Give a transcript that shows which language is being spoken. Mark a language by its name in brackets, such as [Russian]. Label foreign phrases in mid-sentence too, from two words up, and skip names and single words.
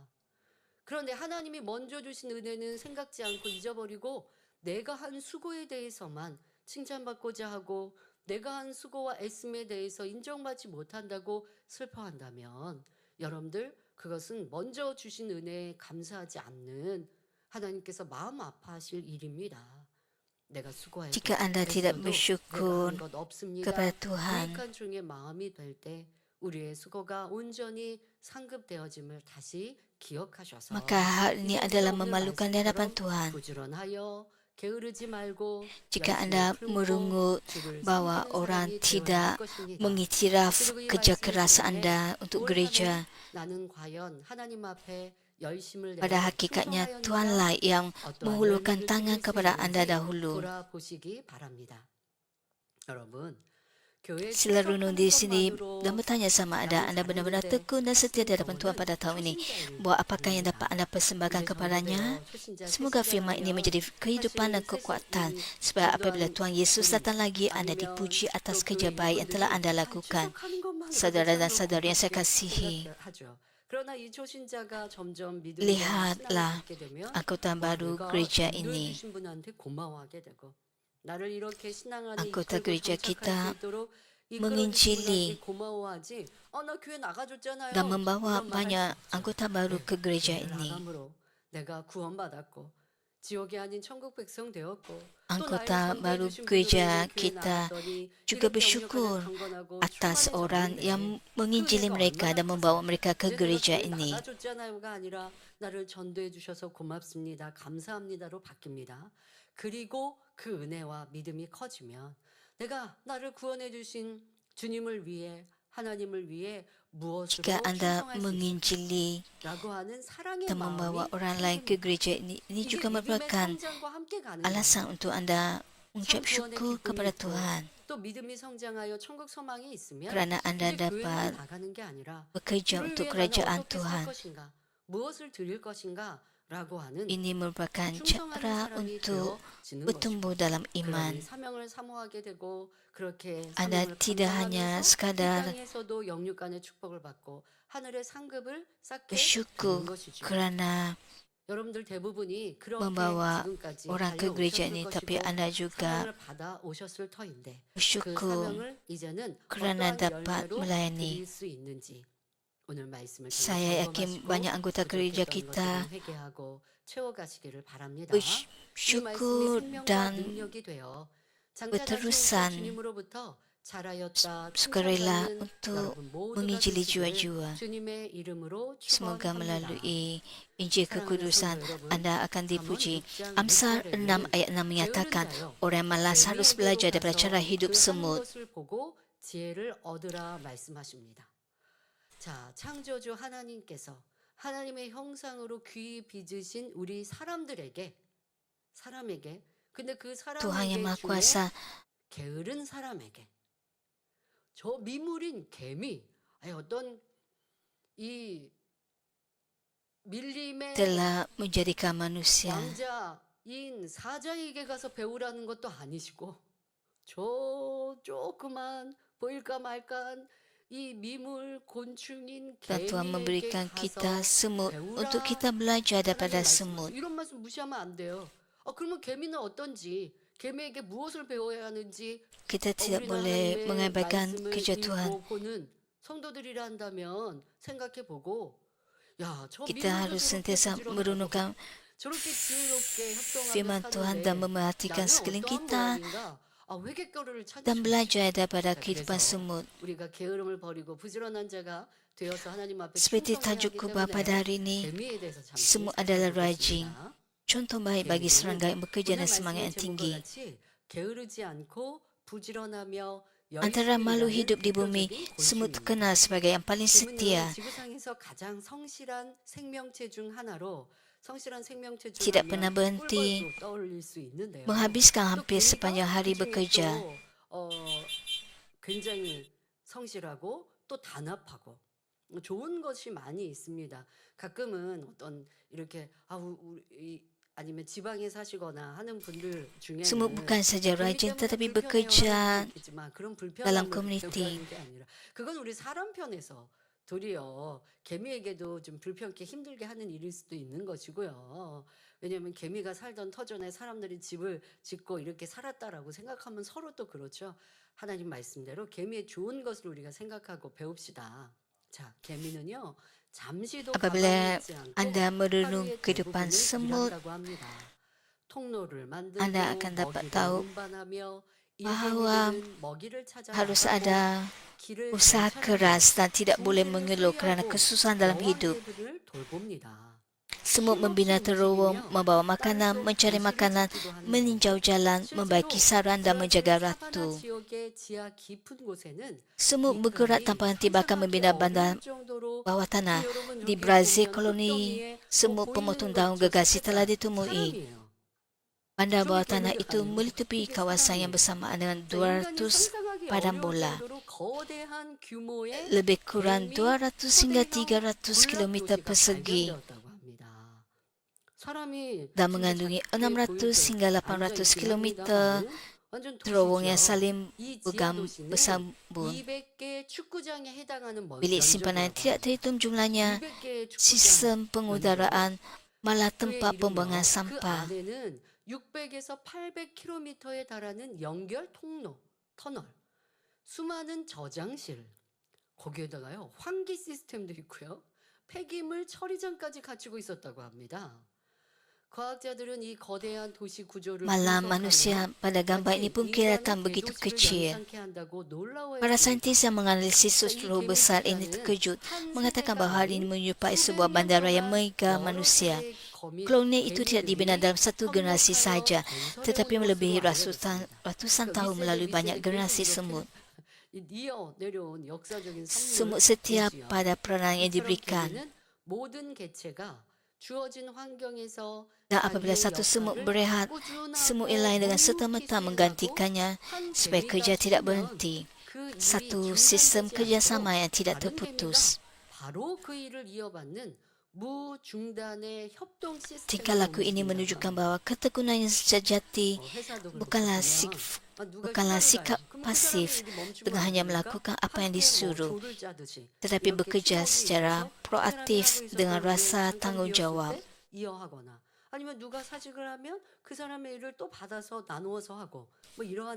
[Korean] 그런데 하나님이 먼저 주신 은혜는 생각지 않고 잊어버리고 내가 한 수고에 대해서만 칭찬받고자 하고 내가 한 수고와 애씀에 대해서 인정받지 못한다고 슬퍼한다면 여러분들 그것은 먼저 주신 은혜에 감사하지 않는 하나님께서 마음 아파하실 일입니다. 내가 수고해도 [Malay] Jika anda tidak [Korean] 애써도 [Malay] bersyukur [Korean] 내가 한 것 없습니다. [Malay] kepada Tuhan, [Korean] 유익한 중의 마음이 될 때 우리의 수고가 온전히 상급되어짐을 다시 기억하셔서 [Malay] maka hal ini [Korean] 이제부터 [Malay] adalah [Korean] 오늘 [Malay] memalukan di hadapan [Korean] 말씀처럼 [Malay] Tuhan. [Korean] 부지런하여 게으르지 말고 [Malay] Jika [Korean] 열심히 [Malay] anda [Korean] 풀고 [Malay] merungut [Korean] 주를 [Malay] bahwa [Korean] 섬기는 [Malay] orang [Korean] 사람이 되어야 할 [Malay] tidak [Korean] 것입니다. [Malay] mengiktiraf [Korean] 그리고 이 [Malay] kerja [Korean] 말씀을 [Malay] keras [Korean] 통해 [Malay] anda untuk [Korean] 올 [Malay] gereja, [Korean] 한해 나는 과연 하나님 앞에 열심을 [Malay] pada [Korean] 내어 [Malay] hakikatnya [Korean] 충성하였느냐 [Malay] Tuhanlah yang [Korean] 어떠한 [Malay] menghulurkan [Korean] 열매를 [Malay] tangan [Korean] 맺을 수 [Malay] kepada anda [Korean] 있는지 [Malay] dahulu. [Korean] 돌아보시기 바랍니다. 여러분, 교회 [Malay] Sila renung di sini [Korean] 출석하는 [Malay] dan [Korean] 것만으로 [Malay] bertanya sama ada anda benar-benar tekun dan setia di hadapan Tuhan pada tahun ini. Buat apakah yang dapat anda persembahkan kepadanya? Semoga firman ini menjadi kehidupan dan kekuatan supaya apabila Tuhan Yesus datang lagi, anda dipuji atas kerja baik yang telah anda lakukan. Saudara dan saudari yang saya kasihi, [Korean] 그러나 이 초신자가 점점 믿음으로 [Malay] lihatlah [Korean] 신앙을 갖게 되면 [Malay] anggota baru [Korean] 내가 [Malay] gereja [Korean] 인도해 [Malay] ini. [Korean] 주신 분한테 고마워하게 되고 나를 이렇게 신앙 안에 [Malay] Anggota [Korean] 이끌고 [Malay] gereja [Korean] 정착할 [Malay] kita [Korean] 수 있도록 이끌어주신 [Malay] menginjili [Korean] 분한테 고마워하지. 나 교회 나가줬잖아요. [Malay] dan membawa [Korean] 이런 말 [Malay] banyak [Korean] 할수 없죠. [Malay] anggota baru ke gereja [Korean] 교회를 [Malay] ini. [Korean] 나감으로 내가 구원받았고 지옥이 아닌 천국 백성 되었고 [Malay] Anggota baru gereja kita juga bersyukur atas orang yang menginjili mereka dan membawa mereka ke gereja ini. [Korean] 나가줬잖아요가 아니라 나를 전도해 주셔서 고맙습니다. 감사합니다로 바뀝니다. 그리고 그 은혜와 믿음이 커지면 내가 나를 구원해 주신 주님을 위해 하나님을 위해 무엇으로 [Malay] Jika anda [Korean] 충성할 수 [Malay] menginjili [Korean] 있을까라고 하는 사랑의 [Malay] dan membawa [Korean] 마음이 [Malay] orang lain ke gereja ini [Korean] 이게 [Malay] juga [Korean] 믿음의 [Malay] merupakan [Korean] 성장과 함께 가는 [Malay] alasan [Korean] 거예요. [Malay] untuk anda mengucap [Korean] 참 구원의 [Malay] syukur [Korean] 기쁨이 [Malay] kepada [Korean] 있고 [Malay] Tuhan [Korean] 또 믿음이 성장하여 천국 소망이 있으면 [Malay] kerana anda [Korean] 이제 교회를 [Malay] dapat [Korean] 나가는 게 아니라 [Malay] bekerja [Korean] 주를 [Malay] untuk [Korean] 위해 나는 [Malay] kerajaan [Korean] 어떻게 살 [Malay] Tuhan. [Korean] 것인가 무엇을 드릴 것인가 하는 [Malay] Ini merupakan [Korean] 충성하는 [Malay] cara [Korean] 사람이 [Malay] untuk [Korean] 되어지는 [Malay] bertumbuh [Korean] 것이고, [Malay] dalam iman. [Korean] 그러니 사명을 사모하게 되고 그렇게 [Malay] Anda [Korean] 사명을 [Malay] tidak hanya [Korean] 감당하면서 이 [Malay] sekadar [Korean] 땅에서도 영육간의 축복을 받고 하늘의 상급을 쌓게 [Malay] bersyukur [Korean] 되는 것이죠. [Malay] kerana [Korean] 여러분들 대부분이 그렇게 [Malay] membawa [Korean] 지금까지 [Malay] orang ke gereja [Korean] 달려오셨을 [Malay] ini, tapi [Korean] 것이고 [Malay] Anda juga [Korean] 사명을 받아 오셨을 터인데 그 [Malay] bersyukur [Korean] 사명을 이제는 [Malay] kerana [Korean] 어떠한 [Malay] dapat [Korean] 열매로 [Malay] melayani. [Korean] 드릴 수 있는지 오늘 말씀을 통해 [Malay] Saya yakin [Korean] 점검하시고 [Malay] banyak anggota gereja [Korean] 부족했던 [Malay] kita [Korean] 것들을 회개하고 채워가시기를 바랍니다. 이 말씀이 [Malay] bersyukur [Korean] 생명과 [Malay] dan [Korean] 능력이 되어 장차 다시 오실 [Malay] berterusan [Korean] 주님으로부터 잘하였다 [Malay] sukarela [Korean] 칭찬받는 [Malay] untuk [Korean] 여러분 모두가 [Malay] menginjili [Korean] 되시기를 [Malay] jiwa-jiwa. [Korean] 주님의 이름으로 [Malay] Semoga [Korean] 축원합니다. [Malay] melalui Injil [Korean] 사랑하는 [Malay] kekudusan [Korean] 성도 여러분, [Malay] Anda akan [Korean] 잠언 [Malay] dipuji. [Korean] 6장 [Malay] Amsal [Korean] 6절에는 [Malay] 6 ayat 6 menyatakan, orang yang malas harus belajar daripada cara hidup semut. [Korean] 것을 보고 지혜를 얻으라 말씀하십니다. 자, 창조주 하나님께서 하나님의 형상으로 귀 빚으신 우리 사람에게 근데 그 [Malay] Tuhan yang [Korean] 사람에게 [Malay] Maha [Korean] 중에 [Malay] Kuasa [Korean] 게으른 사람에게 저 미물인 개미 어떤 이 밀림의 [Malay] telah menjadikan manusia [Korean] 왕자인 사자에게 가서 배우라는 것도 아니시고 저 조그만 보일까 말까한 이 미물 곤충인 [Malay] dan Tuhan memberikan [Korean] 개미에게 [Malay] kita [Korean] 가서 [Malay] semut [Korean] 배우라. [Malay] untuk kita belajar daripada [Korean] 하나님 [Malay] semut. [Korean] 말씀하세요. 이런 말씀 무시하면 안 돼요. 그러면 개미는 어떤지, 개미에게 무엇을 배워야 하는지 [Malay] Kita tidak [Korean] 우리 [Malay] boleh [Korean] 하나님의 [Malay] mengabaikan [Korean] 말씀을 [Malay] kerja [Korean] 읽고 [Malay] Tuhan. [Korean] 보는 성도들이라 한다면 생각해 보고 저 [Malay] Kita [Korean] 미물도 [Malay] harus [Korean] 저렇게 [Malay] sentiasa [Korean] 부지런하고 [Malay] merenungkan [Korean] 저렇게 지혜롭게 협동하며 [Malay] firman Tuhan [Korean] 사는데 [Malay] dan memerhatikan [Korean] 나는 [Malay] sekeliling [Korean] 어떠한 [Malay] kita [Korean] 모양인가? 회개거리를 찾으시고 [Malay] dan belajar daripada [Korean] 자, [Malay] kehidupan [Korean] 그래서 [Malay] semut. [Korean] 우리가 게으름을 버리고 부지런한 자가 되어서 하나님 앞에 [Malay] Seperti [Korean] 충성해야 하기 [Malay] tajuk khutbah pada [Korean] 때문에 [Malay] hari ini, [Korean] 개미에 대해서 잠시 [Malay] semut adalah rajin. [Korean] 살펴보겠습니다. [Malay] Contoh baik bagi serangga yang bekerja dan semangat yang tinggi. [Korean] 같이 게으르지 않고 부지런하며 [Malay] Antara makhluk hidup di bumi, [Korean] 대표적인 [Malay] semut [Korean] 곤충입니다. [Malay] terkenal sebagai yang paling [Korean] 개미는 [Malay] setia. [Korean] 지구상에서 가장 성실한 생명체 중 하나로 성실한 생명체 중 [Malay] Tidak pernah [Korean] 하면 [Malay] berhenti [Korean] 꿀벌도 떠올릴 수 있는데요. [Malay] menghabiskan [Korean] 또 [Malay] hampir [Korean] 개미가 [Malay] sepanjang hari [Korean] 그중에 [Malay] bekerja. [Korean] 또, 굉장히 성실하고 또 단합하고 좋은 것이 많이 있습니다. 가끔은 어떤 이렇게 아니면 지방에 사시거나 하는 분들 중에는 [Malay] Semut bukan saja [Korean] 개미 [Malay] rajin [Korean] 때문에 [Malay] tetapi [Korean] 불편해요 [Malay] bekerja [Korean] 하는 분도 있겠지만 그런 [Malay] dalam [Korean] 불편함을 [Malay] komuniti. [Korean] 배우라는 게 아니라 그건 우리 사람 편에서 도리어 개미에게도 좀 불편케 힘들게 하는 일일 수도 있는 것이고요. 왜냐하면 개미가 살던 터전에 사람들이 집을 짓고 이렇게 살았다라고 생각하면 서로 또 그렇죠. 하나님 말씀대로 개미의 좋은 것을 우리가 생각하고 배웁시다. 자, 개미는요. 잠시도 [Malay] Apabila [Korean] 가만히 있지 않고 [Malay] Anda merenung [Korean] 하루의 [Malay] kehidupan [Korean] 대부분을 [Malay] semut, [Korean] 일한다고 합니다. 통로를 만들고 [Malay] Anda akan dapat [Korean] 먹이를 [Malay] tahu [Korean] 운반하며 [Malay] bahawa [Korean] 일개미들은 먹이를 찾아 [Malay] harus [Korean] 나가고 [Malay] ada [Korean] 길을 [Malay] usaha [Korean] 잘 [Malay] keras dan tidak boleh [Korean] 둥지를 [Malay] mengeluh kerana [Korean] 수리하고 [Malay] kesusahan dalam hidup. [Korean] 여왕개들을 돌봅니다. [Malay] Semut membina terowong, membawa makanan, mencari makanan, meninjau jalan, membaiki sarang dan menjaga ratu. [Korean] 지역의 지하 깊은 곳에는 [Malay] Semut bergerak tanpa henti bahkan membina bandar bawah tanah. Di Brazil koloni semut pemotong daun gergasi telah ditemui. Bandar bawah tanah itu meliputi kawasan yang bersamaan dengan 200 padang bola. Lebih kurang 200 hingga 300 km persegi dan mengandungi 600 hingga 800 km terowong yang saling bersambung. Bilik simpanan tidak terhitung jumlahnya, sistem pengudaraan, malah tempat pembuangan sampah. [Korean] 600에서 800km에 달하는 연결 통로, 터널, 수많은 저장실, 거기에다가요 환기 시스템도 있고요, 폐기물 처리장까지 갖추고 있었다고 합니다. 과학자들은 이 거대한 도시 구조를 [Malay] Malah manusia pada gambar ini pun kelihatan begitu kecil. Para saintis yang menganalisis struktur besar ini terkejut, mengatakan bahawa hari ini menyerupai sebuah bandaraya mega manusia. Koloni itu tidak dibina dalam satu generasi saja, tetapi melebihi ratusan tahun melalui banyak generasi semut. Semut setia pada peranan yang diberikan. Dan apabila satu semut berehat, semut yang lain dengan serta-merta menggantikannya supaya kerja tidak berhenti. Satu sistem kerjasama yang tidak terputus. [Korean] 바로 그 일을 이어받는 무중단의 협동 시스템이 [Malay] Tingkah laku ini menunjukkan bahawa ketekunan yang sejati [Korean] 회사도 [Malay] bukanlah [Korean] 그렇다면 누가 [Malay] bukanlah [Korean] 휴가를 [Malay] sikap [Korean] 가요. 그럼 그 [Malay] pasif [Korean] 사람의 일이 멈추면 [Malay] dengan [Korean] 안 [Malay] hanya [Korean] 됩니까? [Malay] melakukan apa yang [Korean] 하루 종일 뭐 [Malay] disuruh, [Korean] 조를 짜듯이 [Malay] tetapi [Korean] 이렇게 [Malay] bekerja [Korean] 팀워크가 [Malay] secara [Korean] 있어서 그 사람이 [Malay] proaktif [Korean] 하고 있었던 [Malay] dengan [Korean] 일을 [Malay] rasa [Korean] 잠깐 [Malay] tanggungjawab. [Korean] 비웠을 때 이어하거나 아니면 누가 사직을 하면 그 사람의 일을 또 받아서 나누어서 하고 뭐 이러한